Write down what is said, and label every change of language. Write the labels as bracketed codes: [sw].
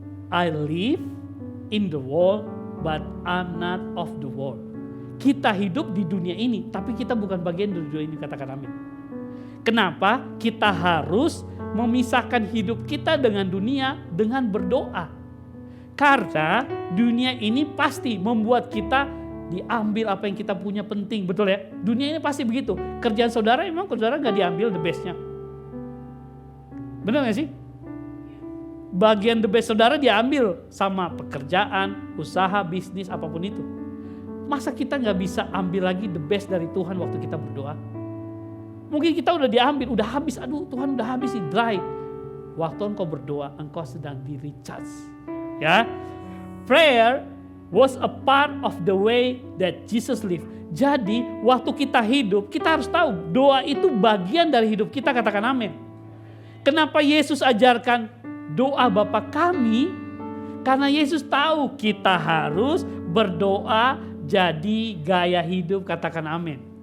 [en] I live in the world, but I'm not of the world. [id] Kita hidup di dunia ini, tapi kita bukan bagian dari dunia ini, katakan amin. Kenapa? Kita harus memisahkan hidup kita dengan dunia dengan berdoa. Karena dunia ini pasti membuat kita diambil apa yang kita punya penting, betul ya? Dunia ini pasti begitu. Kerjaan saudara emang saudara gak diambil the bestnya. Benar gak sih? Bagian the best saudara diambil sama pekerjaan, usaha, bisnis, apapun itu. Masa kita gak bisa ambil lagi the best dari Tuhan waktu kita berdoa? Mungkin kita udah diambil, udah habis, aduh Tuhan udah habis sih, dry. Waktu engkau berdoa, engkau sedang di-recharge. [en] Ya, prayer was a part of the way that Jesus lived. [id] Jadi waktu kita hidup, kita harus tahu doa itu bagian dari hidup kita, katakan amin. Kenapa Yesus ajarkan doa Bapa kami? Karena Yesus tahu kita harus berdoa jadi gaya hidup, katakan amin.